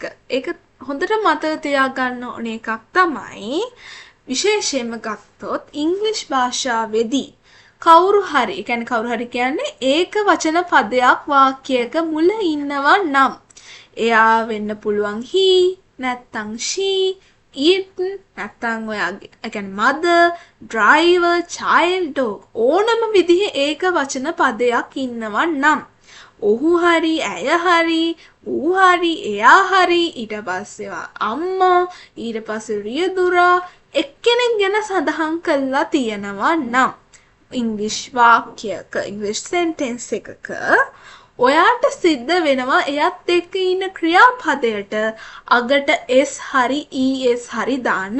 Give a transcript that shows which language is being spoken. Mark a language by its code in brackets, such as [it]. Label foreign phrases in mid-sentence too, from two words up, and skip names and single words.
[si] ඒක හොඳට මතක තියාගන්න ඕන එකක් තමයි විශේෂයෙන්ම ගත්තොත් ඉංග්‍රීසි භාෂාවේදී කවුරු හරි කියන්නේ ඒක වචන පදයක් වාක්‍යයක මුල ඉන්නවා නම් එයා වෙන්න පුළුවන් he නැත්තම් [en] she it [si] නැත්තම් ඔයාගේ [en] mother driver child dog [si] ඕනම විදිහේ ඒක වචන පදයක් ඉන්නවා නම් ඔහු හරි ඇය හරි ඌ හරි එයා හරි ඊට පස්සේ අම්මා ඊට පස්සේ රියදුරා එක්කෙනෙක් ගැන සඳහන් කරලා තියෙනවා නම් ඉංග්‍රීසි වාක්‍යයක ඉංග්‍රීසි සෙන්ටෙන්ස් එකක ඔයාට සිද්ධ වෙනවා එයත් එක්ක ඉන්න ක්‍රියාපදයට අගට s හරි es හරි දාන්න.